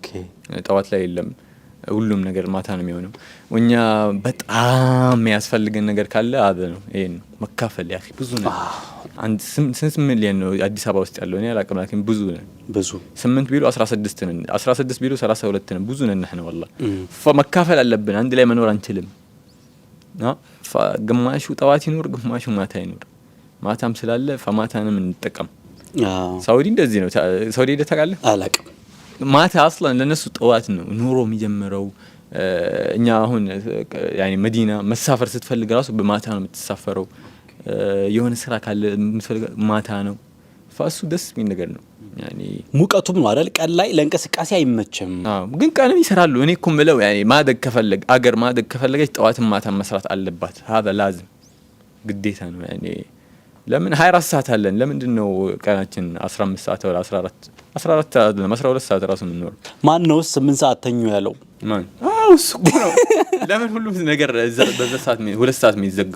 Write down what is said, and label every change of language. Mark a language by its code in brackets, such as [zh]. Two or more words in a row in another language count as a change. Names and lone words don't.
[am] ጠዋት ላይ የለም። ሁሉም ነገር ማታ ነው የሚሆነው። ወኛ በጣም ያስፈልገን ነገር ካለ አበ ነው ይሄን መካፈል ያኺ ብዙ ነው። አንድ 8 ሚሊዮን ነው አዲስ አበባ ውስጥ ያለው። እኔ አላውቅም ላኪን ብዙ 8 ቢሉ 16 ነን 16 ቢሉ 32 ነን ብዙ ነን [ar] احنا والله [am] فመካፈል አለብን። አንድ ላይ መኖር አንችልም። ግማሹ ጠዋት ይኖር ግማሹ ማታ ይኖር። ማታም ስላለ ፈማታንም እንጠቀም። ሳውዲ እንደዚህ ነው። ሳውዲ ደታቃለ አላውቅም። ማታ አስላን ለነሱ ጠዋት ነው ኑሮ የሚጀምረው። እኛ አሁን ያኒ መዲና መሳፈር ስትፈልግ ራሱ በማታ ነው የምትሳፈረው። የሆነ ስራ ካለ የምትፈልግ ማታ ነው። ፋሱ ደስ የሚል ነገር ነው። ያኒ ሙቀቱም ነው አይደል? ቀን ላይ ለእንቅስቃሴ አይመችም። ግን ቀንም ይሰራሉ። እኔ እኮ የምለው ያኒ ማደግ ከፈለግ አገር ማደግ ከፈለገች ጠዋትም ማታ መስራት አለባት። [ar] هذا لازم [am] ግዴታ ነው። ያኒ ለምን 24 ሰዓት አለን? ለምንድን ነው ቀናችን 15 ሰዓት ወላ 14 አይደለም 12 ሰዓት ራሱ የምንኖር? ማን ነው 8 ሰዓት ተኙ ያለው? ማን? እሱ ነው። ለምን ሁሉ ነገር በዛ ሰዓት 2 ሰዓት የሚዘጋው?